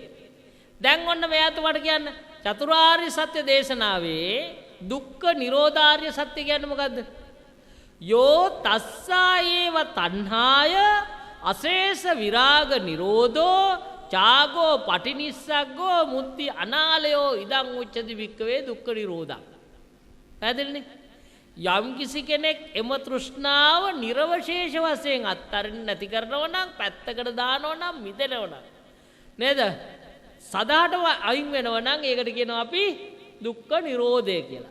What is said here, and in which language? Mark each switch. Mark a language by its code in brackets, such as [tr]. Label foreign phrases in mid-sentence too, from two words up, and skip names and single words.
[si] දැන් ඔන්න මෙයාට මට කියන්න චතුරාර්ය සත්‍ය දේශනාවේ දුක්ඛ නිරෝධාර්ය සත්‍ය කියන්නේ මොකද්ද? [pi] යෝ තස්සායේව තණ්හාය අශේෂ විරාග නිරෝධෝ චාගෝ පටිනිස්සග්ගෝ මුත්‍ති අනාලයෝ ඉදං උච්චති වික්කවේ දුක්ඛ නිරෝධං. [si] පැහැදිලිනේ? යම් කිසි කෙනෙක් එම තෘෂ්ණාව නිර්වශේෂ වශයෙන් අත්තරින් නැති කරනවා නම් පැත්තකට දානවා නම් මිදෙනවා නම් නේද? සදාටම අයින් වෙනවා නම් ඒකට කියනවා අපි දුක්ඛ නිරෝධය කියලා.